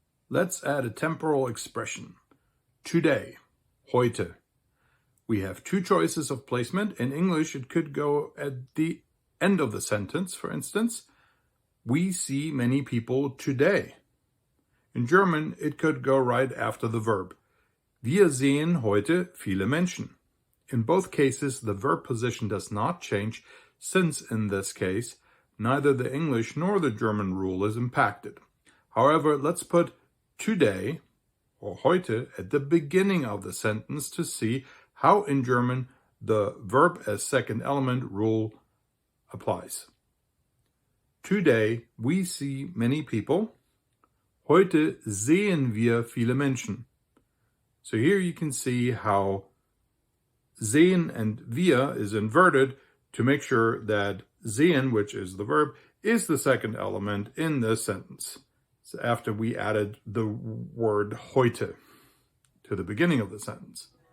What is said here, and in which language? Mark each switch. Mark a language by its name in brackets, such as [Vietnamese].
[English] Let's add a temporal expression. Today, heute. We have two choices of placement. In English, it could go at the end of the sentence, for instance. We see many people today. In German, it could go right after the verb. [German] Wir sehen heute viele Menschen. [English] In both cases, the verb position does not change, since in this case, neither the English nor the German rule is impacted. However, let's put today, or heute, at the beginning of the sentence to see how in German the verb as second element rule applies. Today we see many people. [German] Heute sehen wir viele Menschen. [English] So here you can see how sehen and wir is inverted to make sure that sehen, which is the verb, is the second element in this sentence. So after we added the word heute to the beginning of the sentence.